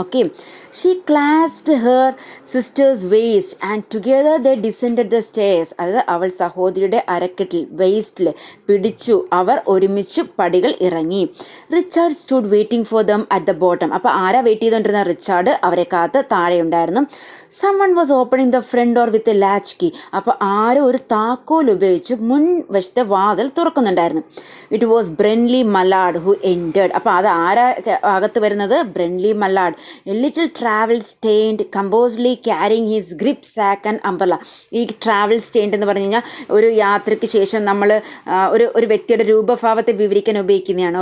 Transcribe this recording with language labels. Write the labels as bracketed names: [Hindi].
[English] Okay, she clasped her sister's waist and together they descended the stairs. [Malayalam] അതായത് അവൾ സഹോദരിയുടെ അരക്കെട്ടിൽ വേസ്റ്റിൽ പിടിച്ചു. അവർ ഒരുമിച്ച് പടികൾ ഇറങ്ങി. [English] Richard stood waiting for them at the bottom. [Malayalam] അപ്പോൾ ആരാ വെയിറ്റ് ചെയ്തുകൊണ്ടിരുന്ന? റിച്ചാർഡ് അവരെ കാത്ത് താഴെയുണ്ടായിരുന്നു. [English] someone was opening the front door with a latch key. [Malayalam] അപ്പോൾ ആരോ ഒരു താക്കോൽ ഉപയോഗിച്ച് മുൻവശത്തെ വാതിൽ തുറക്കുന്നുണ്ടായിരുന്നു. [English] It was Brently Mallard who entered. [Malayalam] അപ്പോൾ അത് ആരാ അകത്ത് വരുന്നത്? [English] Brently Mallard, a little travel stained composedly carrying his grip sack and umbrella. [Malayalam] ഈ ട്രാവൽ സ്റ്റെയിൻഡ് എന്ന് പറഞ്ഞു കഴിഞ്ഞാൽ ഒരു യാത്രയ്ക്ക് ശേഷം നമ്മൾ ഒരു വ്യക്തിയുടെ രൂപഭാവത്തെ വിവരിക്കാൻ ഉപയോഗിക്കുന്നതാണ്.